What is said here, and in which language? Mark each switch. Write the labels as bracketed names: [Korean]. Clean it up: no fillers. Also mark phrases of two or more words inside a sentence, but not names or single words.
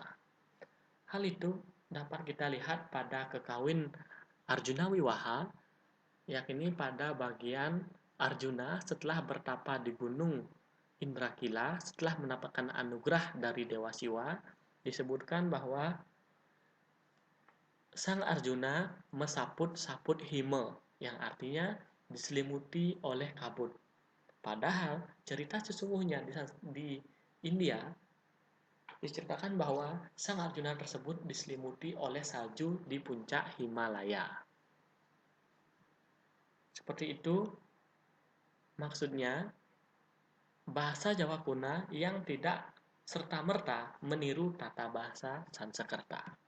[Indonesian] Hal itu dapat kita lihat pada kekawin Arjuna Wiwaha, yakni pada bagian Arjuna setelah bertapa di gunung Indrakila, setelah mendapatkan anugerah dari Dewa Siwa, disebutkan bahwa Sang Arjuna [Kawi] mesaput-saput hime, [Indonesian] yang artinya diselimuti oleh kabut. Padahal cerita sesungguhnya di India diceritakan bahwa Sang Arjuna tersebut diselimuti oleh salju di puncak Himalaya. Seperti itu maksudnya bahasa Jawa kuno yang tidak serta-merta meniru tata bahasa Sanskerta.